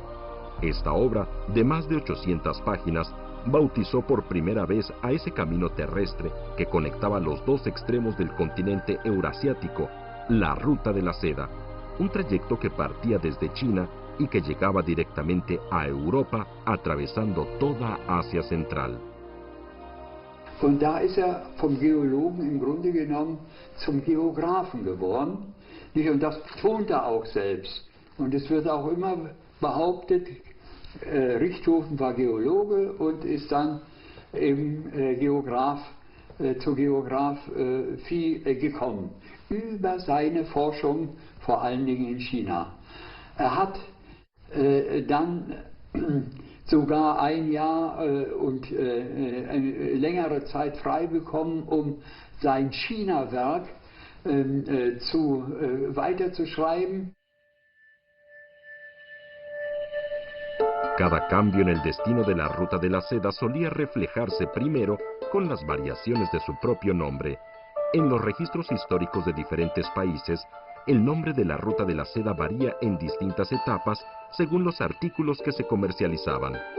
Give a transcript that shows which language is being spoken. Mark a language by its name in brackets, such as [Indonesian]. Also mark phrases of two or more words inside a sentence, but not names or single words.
[Spanish] Esta obra, de más de 800 páginas, bautizó por primera vez a ese camino terrestre que conectaba los dos extremos del continente eurasiático, la Ruta de la Seda, un trayecto que partía desde China y que llegaba directamente a Europa, atravesando toda Asia Central. [German] Von da ist vom Geologen im Grunde genommen zum Geographen geworden. Und das betont auch selbst. Und es wird auch immer behauptet, Richthofen war Geologe und ist dann eben zur Geographie gekommen. Über seine Forschung, vor allen Dingen in China. Er hat dann sogar ein Jahr und eine längere Zeit frei bekommen, um sein China-Werk weiterzuschreiben. [Spanish] Cada cambio en el destino de la Ruta de la Seda solía reflejarse primero con las variaciones de su propio nombre. En los registros históricos de diferentes países, el nombre de la Ruta de la Seda varía en distintas etapas según los artículos que se comercializaban.